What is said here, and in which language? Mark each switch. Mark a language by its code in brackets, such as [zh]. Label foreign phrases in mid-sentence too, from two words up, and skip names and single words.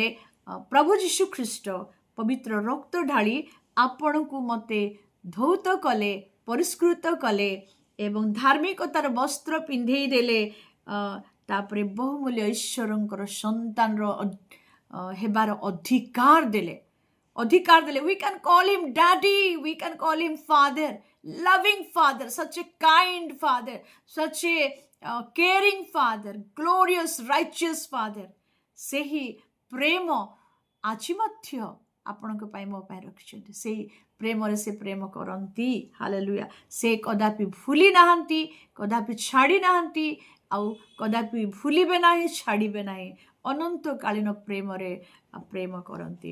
[or] ପ୍ରଭୁ ଯୀଶୁ ଖ୍ରୀଷ୍ଟ ପବିତ୍ର ରକ୍ତ ଢାଳି ଆପଣଙ୍କୁ ମୋତେ ଧୌତ କଲେ, ପରିଷ୍କୃତ କଲେ ଏବଂ ଧାର୍ମିକତାର ବସ୍ତ୍ର ପିନ୍ଧେଇ ଦେଲେ। ତାପରେ ବହୁମୂଲ୍ୟ ଈଶ୍ୱରଙ୍କର ସନ୍ତାନର ହେବାର ଅଧିକାର ଦେଲେ। [en] We can call him daddy, we can call him father, loving father, such a kind father, such a caring father, glorious righteous father. [or] ସେହି ପ୍ରେମ ଆଜି ମଧ୍ୟ ଆପଣଙ୍କ ପାଇଁ, ମୋ ପାଇଁ ରଖିଛନ୍ତି। ସେହି ପ୍ରେମରେ ସେ ପ୍ରେମ କରନ୍ତି। ହାଲେଲୁୟା। ସେ କଦାପି ଭୁଲି ନାହାନ୍ତି, କଦାପି ଛାଡ଼ି ନାହାନ୍ତି, ଆଉ କଦାପି ଭୁଲିବେ ନାହିଁ, ଛାଡ଼ିବେ ନାହିଁ। ଅନନ୍ତକାଳୀନ ପ୍ରେମରେ ପ୍ରେମ କରନ୍ତି।